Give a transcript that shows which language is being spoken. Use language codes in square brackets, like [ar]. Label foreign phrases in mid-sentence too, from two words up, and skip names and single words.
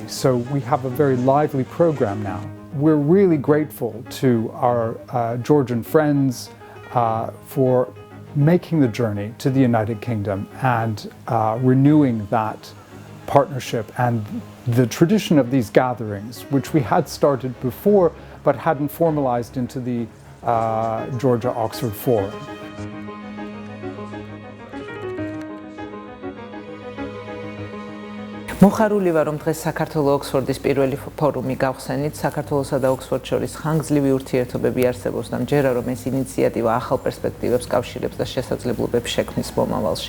[en] So we have a very lively program now. We're really grateful to our Georgian friends for making the journey to the United Kingdom and renewing that partnership and the tradition of these gatherings, which we had started before but hadn't formalized into the Georgia-Oxford Forum. [ka] მოხარული ვარ, რომ დღეს საქართველო-ოქსფორდის პირველი ფორუმი გავხსენით. საქართველოსა და ოქსფორდს შორის ხანგრძლივი ურთიერთობები არსებობს და მჯერა რომ ეს ინიციატივა ახალ პერსპექტივებს კავშირებს და შესაძლებლობებს შექმნის მომავალში.